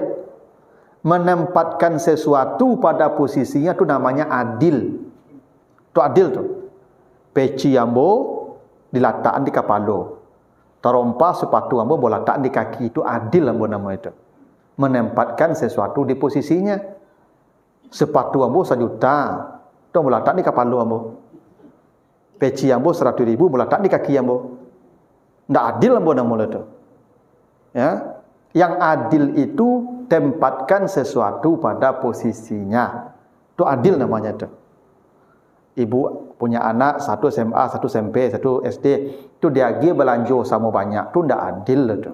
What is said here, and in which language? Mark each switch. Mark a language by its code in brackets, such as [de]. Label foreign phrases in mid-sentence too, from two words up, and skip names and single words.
[id] Menempatkan sesuatu pada posisinya tu namanya adil. Tu adil tu. Peci ambo diletakkan di kepala. Terompa sepatu ambo boleh letakkan di kaki, itu adil ambo nama itu. Menempatkan sesuatu di posisinya. Sepatu ambo 1 juta, tu boleh letakkan di kepala ambo. Peci ambo 100.000 boleh letakkan di kaki ambo. [min] Ndak adil ambo nama itu. Ya. [id] Yang adil itu tempatkan sesuatu pada posisinya. Itu adil namanya itu. Ibu punya anak 1 SMA, 1 SMP, 1 SD, itu dia pergi belanja sama banyak, itu ndak adil itu.